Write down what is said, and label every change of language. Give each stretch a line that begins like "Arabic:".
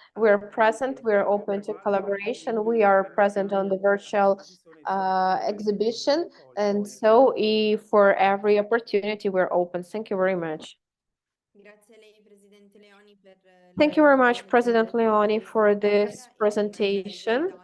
English: We're present, we're open to collaboration. We are present on the virtual exhibition, and so for every opportunity we're open. Thank you very much.
Italian: Grazie a lei, Presidente Leoni, per
English: Thank you very much, President Leoni, for this presentation.